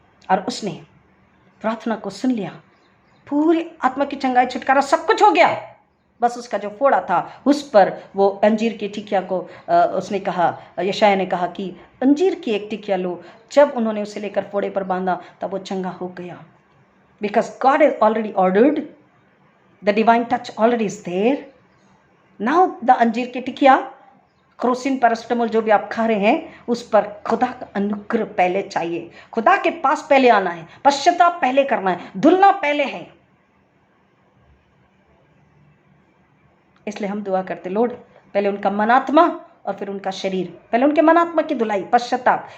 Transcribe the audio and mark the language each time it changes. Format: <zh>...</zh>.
<hi>और उसने प्रार्थना को सुन लिया, पूरी आत्मा की चंगाई, छुटकारा, सब कुछ हो गया। बस उसका जो फोड़ा था उस पर वो अंजीर की टिकिया को उसने कहा, यशायाह ने कहा कि अंजीर की एक टिकिया लो। जब उन्होंने उसे लेकर फोड़े पर बांधा तब वो चंगा हो गया।</hi> <en>Because God has already ordered, the divine touch already is there.</en> <hi>Now the अंजीर की टिकिया, क्रोसिन, पैरासिटामोल जो भी आप खा रहे हैं, उस पर खुदा का अनुग्रह पहले चाहिए, खुदा के पास पहले आना है, पश्चाताप पहले करना है, धुलना पहले है। इसलिए हम दुआ करते, लॉर्ड पहले उनका मनात्मा और फिर उनका शरीर, पहले उनके मनात्मा की धुलाई, पश्चाताप।</hi>